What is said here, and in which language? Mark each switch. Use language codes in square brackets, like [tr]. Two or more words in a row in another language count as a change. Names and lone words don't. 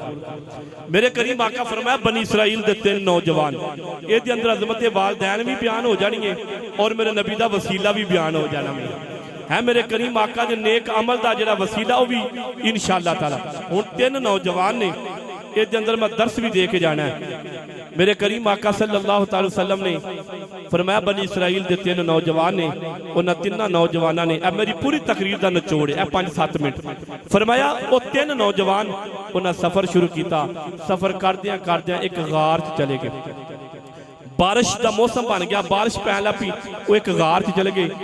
[pa] میرے کریم آقا فرمایا بنی اسرائیل دے 3 نوجوان ایہ دے اندر عظمت والدین بھی بیان ہو جانی ہے اور میرے نبی دا وسیلہ بھی بیان ہو جانا ہے. میرے کریم آقا دے نیک عمل دا جیہڑا وسیلہ وہ بھی [ar] إن شاء الله تعالى [pa] ہن 3 نوجوان نے ایہ دے اندر میں درس بھی دے کے جانا ہے. میرے کریم آقا [ar] صلى الله عليه وسلم [pa] نے فرمایا بنی اسرائیل دے 3 نوجوان نے انہاں 3 نوجوانوں نے اب میری پوری تقریر دا نچوڑ ہے 5-7 منٹ فرمایا وہ 3 نوجوان انہاں سفر شروع کیا. سفر کردیاں کردیاں اک غار چ چلے گئے. [ur] بارش کا موسم بن گیا [pa] بارش پین لگ پئی وہ اک غار چ چلے گئے.